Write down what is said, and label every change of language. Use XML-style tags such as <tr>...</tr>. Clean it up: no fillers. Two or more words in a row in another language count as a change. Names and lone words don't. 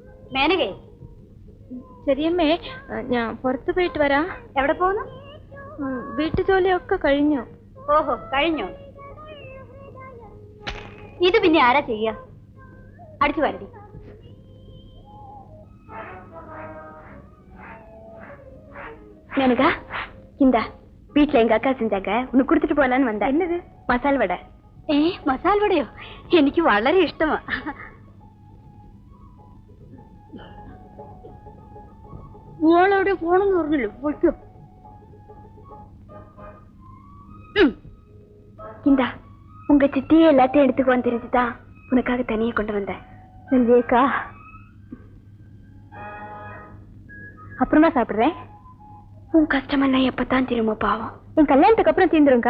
<ml>മേനകേ ശരിയമ്മേ, ഞാൻ പുറത്തു പോയിട്ട് വരാം. എവിടെ പോകുന്നു? വീട്ടു ജോലിയൊക്കെ കഴിഞ്ഞു. ഓഹോ, കഴിഞ്ഞോ? ഇത് പിന്നെ ആരാ ചെയ്യുക? അടിച്ചു വാരടി.</ml> <ta>மேனகா, இந்தா வீட்டுல எங்க அக்கா செஞ்சாங்க, உனக்கு கொடுத்துட்டு போலான்னு வந்தேன். என்னது? மசால் வடை.</ta> <ml>മസാല വടയോ? എനിക്ക് വളരെ ഇഷ്ടമാ. മോളെവിടെ പോണെന്ന് പറഞ്ഞല്ലോ, പോയിക്കോ.</ml> <ta>இந்தா உங்க சித்தியே எல்லாத்தையும் எடுத்துக்குவான்னு தெரிஞ்சுதான் உனக்காக தனியே கொண்டு வந்தேன். நன்றியக்கா. அப்புறமா சாப்பிடுறேன். உன் கஷ்டமெல்லாம் எப்பதான் திரும்ப பாவம். என் கல்யாணத்துக்கு அப்புறம் தீந்துருங்கா.</ta>